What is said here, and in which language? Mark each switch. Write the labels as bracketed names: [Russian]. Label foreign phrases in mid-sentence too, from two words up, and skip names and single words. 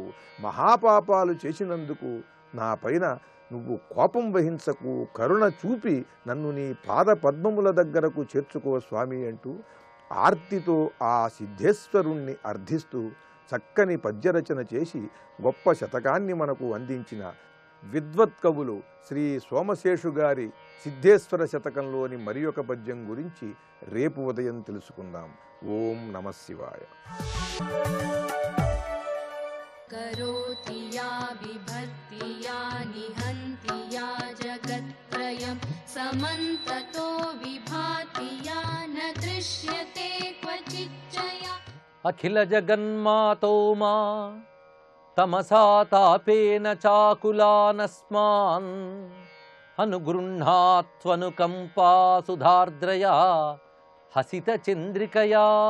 [Telugu] మహాపాపాలు చేసినందుకు నా పైన నువ్వు కోపం వహించకు, కరుణ చూపి నన్ను నీ పాద పద్మముల దగ్గరకు చేర్చుకో స్వామి అంటూ ఆర్తితో ఆ సిద్ధేశ్వరుణ్ణి అర్థిస్తూ చక్కని పద్యరచన చేసి గొప్ప శతకాన్ని మనకు అందించిన విద్వత్ కవులు శ్రీ సోమశేషు గారి సిద్ధేశ్వర శతకంలోని మరి ఒక పద్యం గురించి రేపు ఉదయం తెలుసుకుందాం. [Sanskrit] ఓం నమః శివాయ. करोति या बिभर्ति या निहन्ति या जगत्त्रयं समन्ततो विभाति या न दृश्यते क्वचिच्चया. अखिल जगन्मातो मा तमसा तापेन चाकुलानस्मान् अनुगृह्णात्वनुकम्पा सुधार्द्रया हसितचन्द्रिकया.